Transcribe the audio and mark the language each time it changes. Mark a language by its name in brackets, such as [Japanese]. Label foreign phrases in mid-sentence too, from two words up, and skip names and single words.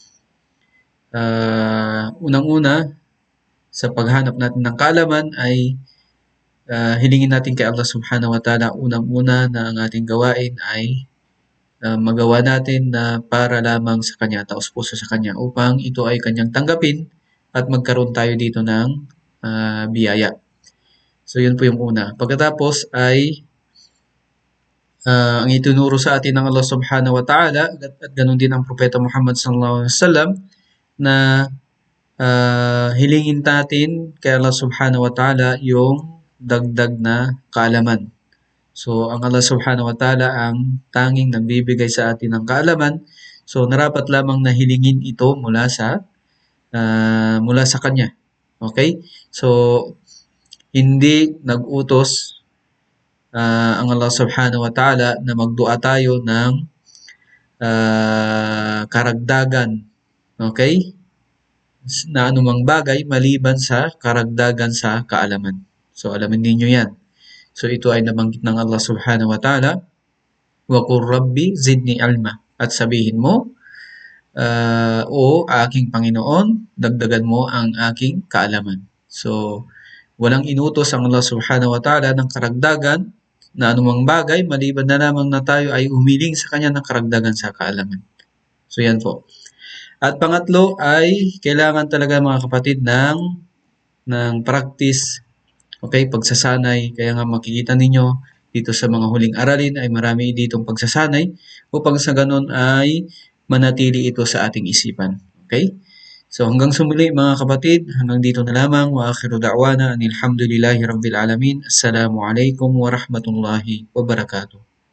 [Filipino] unang-una sa paghanap natin ng kaalaman ay hilingin natin kay Allah [Arabic] سبحانه وتعالى [Filipino] unang-una na ang ating gawain ay magawa natin na para lamang sa Kanya, taos-puso sa Kanya upang ito ay Kanyang tanggapin at magkaroon tayo dito ng biyaya. So yun po yung una. Pagkatapos ay ang itinuro sa atin ng Allah [Arabic] سبحانه وتعالى [Filipino] at ganun din ang Propeta Muhammad [Arabic] صلى الله عليه وسلم [Filipino] na hilingin natin kay Allah [Arabic] سبحانه وتعالى [Filipino] yung dagdag na kaalaman. So, ang Allah [Arabic] سبحانه وتعالى [Filipino] ang tanging nagbibigay sa atin ng kaalaman. So, narapat lamang na hilingin ito mula sa Kanya. Okay? So, hindi nag-utos ang Allah [Arabic] سبحانه وتعالى [Filipino] na magdua tayo ng karagdagan. Okay? Na anumang bagay maliban sa karagdagan sa kaalaman. So, alamin ninyo yan. So, ito ay nabanggit ng Allah [Arabic] سبحانه وتعالى, وقل رب زدني علما. [Filipino] At sabihin mo, o aking Panginoon, dagdagan mo ang aking kaalaman. So, walang inutos ang Allah [Arabic] سبحانه وتعالى [Filipino] ng karagdagan na anumang bagay, maliban na lamang na tayo ay humiling sa Kanya ng karagdagan sa kaalaman. So, yan po. At pangatlo ay kailangan talaga mga kapatid ng practice, okay, pagsasanay. Kaya nga makikita ninyo dito sa mga huling aralin ay marami ditong pagsasanay upang sa ganun ay manatili ito sa ating isipan. Okay? So hanggang sumuli mga kapatid, hanggang dito na lamang. [Arabic] وآخر دعوانا أن الحمد لله رب العالمين. السلام عليكم ورحمة الله وبركاته.